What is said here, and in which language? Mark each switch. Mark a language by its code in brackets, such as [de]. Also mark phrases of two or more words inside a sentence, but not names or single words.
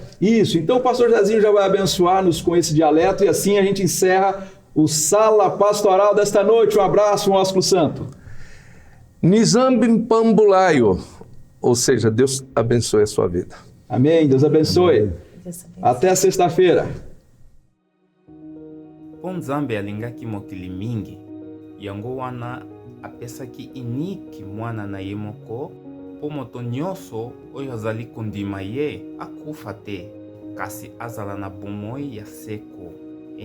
[pt] Isso, então o pastor Zezinho já vai abençoar-nos com esse dialeto e assim a gente encerra o Sala Pastoral desta noite. Um abraço, um ósculo santo. [kg] Nizambi Pambulaio, [pt] ou seja, Deus abençoe a sua vida. Amém, Deus abençoe. Deus abençoe. Até sexta-feira. [ln] Nzambe alingaki mokili mingi yango wana apesaki iniki mwana na ye moko mpo moto nyonso oyo azali kondima ye akufa te kasi azala na bomoi ya seko.